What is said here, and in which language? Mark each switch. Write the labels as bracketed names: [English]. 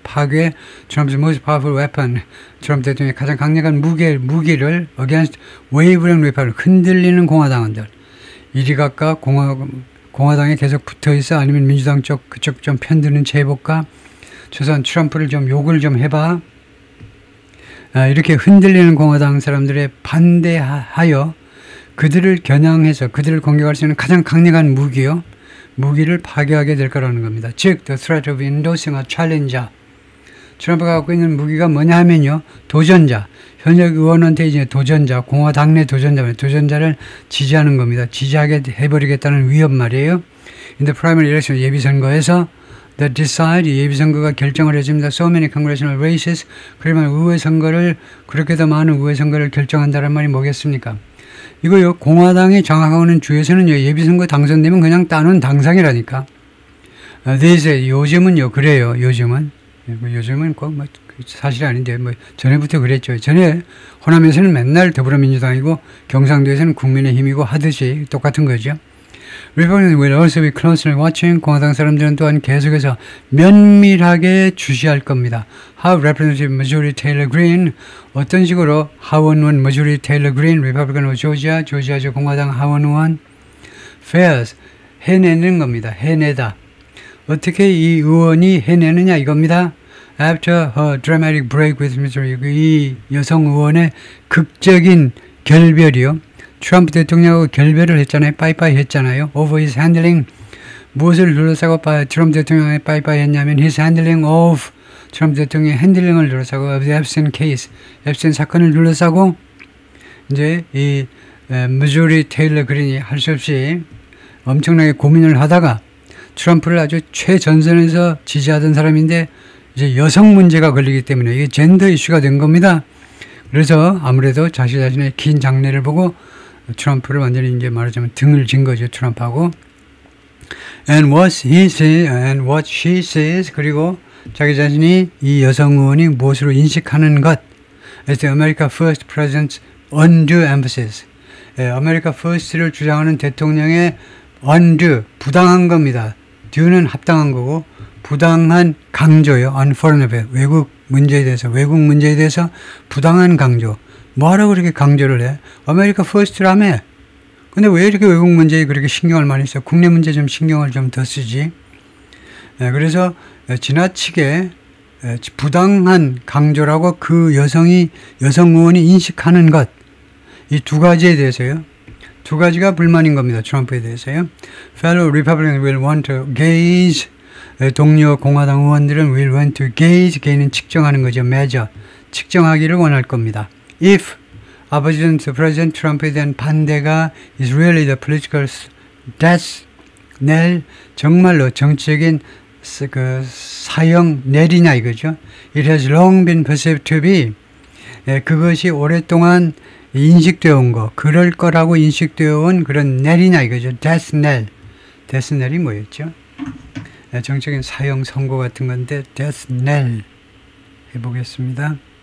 [Korean] 파괴 [English] Trump's most powerful weapon [Korean] 트럼프 대통령의 가장 강력한 무기를 [English] against wavering republic [Korean] 흔들리는 공화당원들 이리 각각 공화당에 계속 붙어있어 아니면 민주당 쪽 그쪽 좀 편드는 채 해볼까 최소한 트럼프를 좀 욕을 좀 해봐 이렇게 흔들리는 공화당 사람들의 반대하여 그들을 겨냥해서 그들을 공격할 수 있는 가장 강력한 무기를 파괴하게 될 거라는 겁니다. [English] 즉, the threat of endorsing a challenger. [Korean] 트럼프가 갖고 있는 무기가 뭐냐 하면요. 도전자. 현역 의원한테 이제 도전자, 공화당 내 도전자를 지지하는 겁니다. 지지하게 해버리겠다는 위협 말이에요. [English] In the primary election [Korean] 예비선거에서 [English] that decide [Korean] 예비선거가 결정을 해줍니다. [English] So many congressional races. [Korean] 그러면 그렇게도 많은 의회 선거를 결정한다는 말이 뭐겠습니까? 이거요, 공화당이 장악하는 주에서는 예비선거 당선되면 그냥 따놓은 당상이라니까. 요즘은요, 그래요, 요즘은 꼭 사실이 아닌데, 전에부터 그랬죠. 전에 호남에서는 맨날 더불어민주당이고, 경상도에서는 국민의힘이고 하듯이 똑같은 거죠. [English] Republicans will also be closely watching. [Korean] 공화당 사람들은 또한 계속해서 면밀하게 주시할 겁니다. [English] How Representative Marjorie Taylor Greene [Korean] 어떤 식으로 하원 의원 [English] Marjorie Taylor Greene Republican [Korean] 조지아주 공화당 하원 의원 [English] fares [Korean] 해내는 겁니다. 해내다. 어떻게 이 의원이 해내느냐 이겁니다. [English] After her dramatic break with Mr. [Korean] 이 여성 의원의 극적인 결별이요. 트럼프 대통령하고 결별을 했잖아요. 빠이빠이 했잖아요. [English] Over his handling. [Korean] 무엇을 둘러싸고 트럼프 대통령이 빠이빠이 했냐면 [English] his handling of [Korean] 트럼프 대통령의 핸들링을 둘러싸고 [English] of the Epstein case. [Korean] 앱스틴 사건을 둘러싸고 이제 이 무조리 테일러 그린이 할 수 없이 엄청나게 고민을 하다가 트럼프를 아주 최전선에서 지지하던 사람인데 이제 여성 문제가 걸리기 때문에 이게 젠더 이슈가 된 겁니다. 그래서 아무래도 자신 자신의 긴 장래를 보고 트럼프를 완전히 이제 말하자면 등을 진 거죠. 트럼프하고. [English] And what he says, and what she says. [Korean] 그리고 자기 자신이 이 여성 의원이 무엇으로 인식하는 것. [English] As the America First President's undue emphasis. [Korean] 아메리카 퍼스트를 주장하는 대통령의 undue, 부당한 겁니다. due는 합당한 거고 부당한 강조요. [English] on foreign affairs, [Korean] 외국 문제에 대해서 부당한 강조. 뭐하라고 그렇게 강조를 해? 아메리카 퍼스트라며. 근데 왜 이렇게 외국 문제에 그렇게 신경을 많이 써? 국내 문제 좀 신경을 좀 더 쓰지. 그래서 지나치게 부당한 강조라고 그 여성 의원이 인식하는 것. 이 두 가지에 대해서요. 두 가지가 불만인 겁니다. 트럼프에 대해서요. [English] Fellow Republicans will want to gauge. [Korean] 동료 공화당 의원들은 [English] will want to gauge. [Korean] gauge는 측정하는 거죠. [English] measure. [Korean] 측정하기를 원할 겁니다. [English] If opposition to President Trump에 대한 반대가 is really the political death knell, [Korean] 정말로 정치적인 그 사형 넬이냐 이거죠. [English] It has long been perceived to be. [Korean] 그것이 오랫동안 인식되어 온 거, 그럴 거라고 인식되어 온 그런 넬이냐 이거죠. death knell. death knell이 뭐였죠? 정적인 사형 선고 같은 건데 death knell 해보겠습니다.